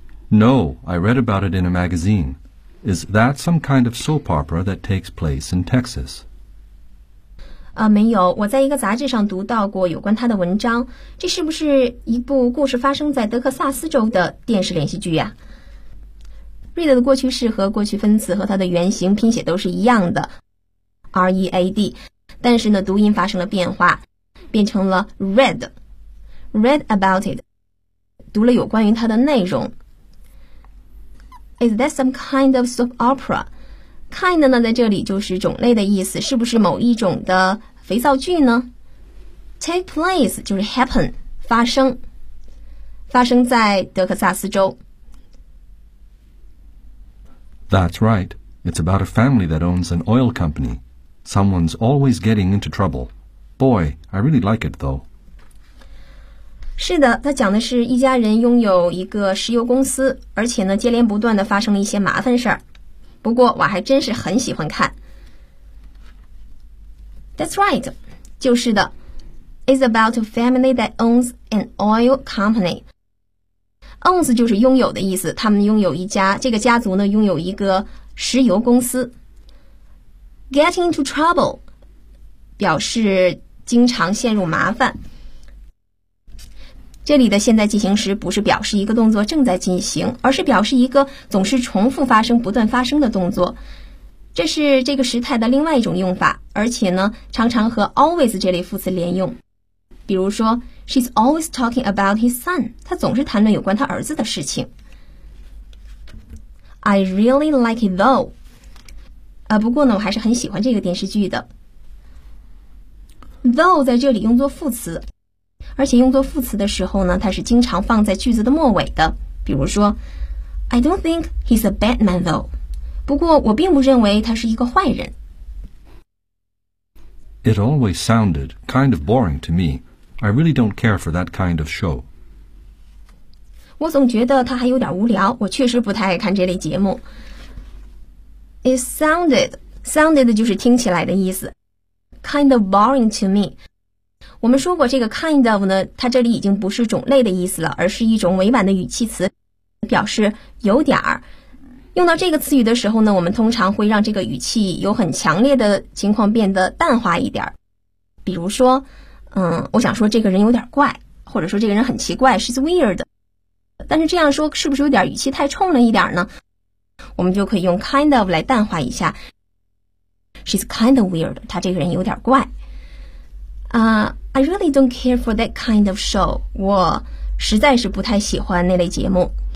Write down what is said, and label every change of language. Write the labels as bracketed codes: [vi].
[en] No, I read about it in a magazine. Is that some kind of soap opera that takes place in Texas? [zh] 没有，我在一个杂志上读到过有关它的文章。这是不是一部故事发生在德克萨斯州的电视连续剧呀？ read 的过去式和过去分词和它的原型拼写都是一样的READ， 但是呢，读音发生了变化，变成了 read。 [en] Read about it， [zh] 读了有关于它的内容。 [en] Is that some kind of soap opera? [zh] Kind 呢，在这里就是种类的意思，是不是某一种的肥皂剧呢？ Take place 就是 happen， 发生，发生在德克萨斯州。 [en] That's right. It's about a family that owns an oil companySomeone's always getting into trouble. Boy, I really like it, though. [zh] 是的，他讲的是一家人拥有一个石油公司，而且呢，接连不断地发生了一些麻烦事儿。不过，我还真是很喜欢看。 [en] That's right. [zh] 就是的。 [en] is about a family that owns an oil company. [zh] Owns 就是拥有的意思，他们拥有一家，这个家族呢拥有一个石油公司。 Getting into trouble 表示经常陷入麻烦。这里的现在进行时不是表示一个动作正在进行，而是表示一个总是重复发生、不断发生的动作。这是这个时态的另外一种用法，而且呢，常常和 always 这类副词连用。比如说 [en] ，She's always talking about his son. [zh] 她总是谈论有关她儿子的事情。 [en] I really like it though. [zh] 不过呢，我还是很喜欢这个电视剧的。Though 在这里用作副词，而且用作副词的时候呢，它是经常放在句子的末尾的。比如说 [en] ，I don't think he's a bad man though. [zh] 不过我并不认为他是一个坏人。 [en] It always sounded kind of boring to me. I really don't care for that kind of show. [zh] 我总觉得他还有点无聊，我确实不太爱看这类节目。 [en] It sounded [zh] 就是听起来的意思。 [en] Kind of boring to me. [zh] 我们说过这个 kind of 呢，它这里已经不是种类的意思了，而是一种委婉的语气词，表示有点儿。用到这个词语的时候呢，我们通常会让这个语气有很强烈的情况变得淡化一点。比如说，我想说这个人有点怪，或者说这个人很奇怪 ， [en] she's weird。 [zh] 但是这样说是不是有点语气太冲了一点呢？我们就可以用 kind of 来淡化一下。 [en] She's kind of weird. [zh] 她这个人有点怪。 [en] I really don't care for that kind of show. [zh] 我实在是不太喜欢那类节目。